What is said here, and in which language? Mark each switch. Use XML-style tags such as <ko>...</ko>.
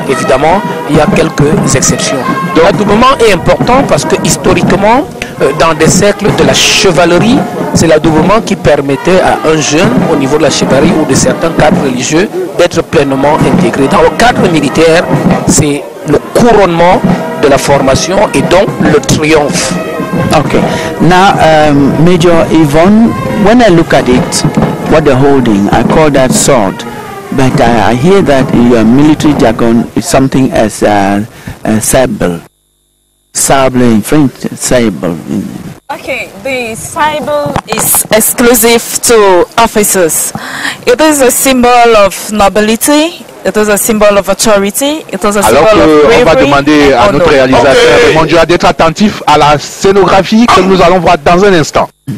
<fr>Évidemment, il y a quelques exceptions. L'adoubement est important parce que historiquement, dans des cercles de la chevalerie, c'est l'adoubement qui permettait à un jeune au niveau de la chevalerie ou de certains cadres religieux d'être pleinement intégré. Dans le cadre militaire, c'est le couronnement de la formation et donc le triomphe.</fr> <en>Okay. Now, Major Yvonne, when I look at it, what they're holding, I call that sword. But I hear that in your military jargon is something as a sabre. Sabre in French, sabre. Okay, the symbol is exclusive to officers. It is a symbol of nobility. It is a symbol of authority. It is a symbol of bravery.</en> <fr>On va demander à notre réalisateur Raymond Joya d'être attentif à la scénographie que nous allons voir dans un instant.</fr>